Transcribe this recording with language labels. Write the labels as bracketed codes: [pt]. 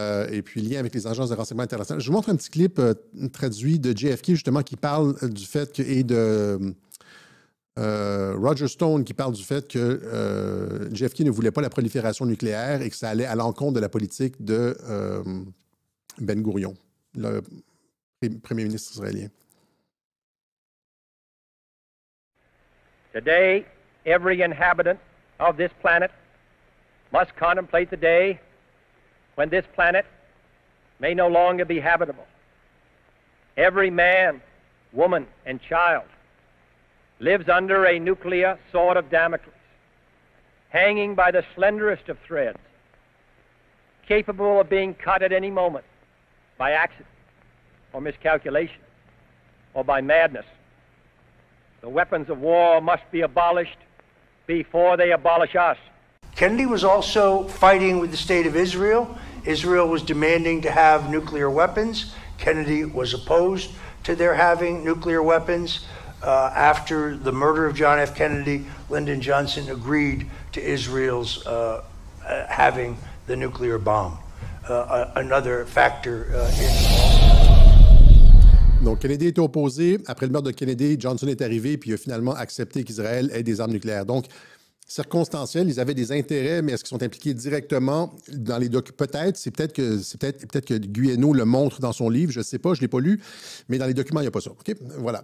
[fr] Et puis, lien avec les agences de renseignement internationales. Je vous montre un petit clip traduit de JFK, justement, qui parle du fait que, et de Roger Stone, qui parle du fait que JFK ne voulait pas la prolifération nucléaire et que ça allait à l'encontre de la politique de Ben Gurion, le premier ministre israélien. [en] Today, every inhabitant of this planet must contemplate the day when this planet may no longer be habitable. Every man, woman, and child lives under a nuclear sword of Damocles, hanging by the slenderest of threads, capable of being cut at any moment by accident or miscalculation or by madness. The weapons of war must be abolished before they abolish us. Kennedy was also fighting with the state of Israel. Israel was demanding to have nuclear weapons. Kennedy was opposed to their having nuclear weapons. After the murder of John F. Kennedy, Lyndon Johnson agreed to Israel's having the nuclear bomb. Another factor [fr] Donc, Kennedy était opposé. Après le meurtre de Kennedy, Johnson est arrivé puis il a finalement accepté qu'Israël ait des armes nucléaires. Donc, circonstanciel, ils avaient des intérêts, mais est-ce qu'ils sont impliqués directement dans les documents? Peut-être, peut-être que Guéhenno le montre dans son livre, je ne sais pas, je ne l'ai pas lu, mais dans les documents, il n'y a pas ça. OK? Voilà.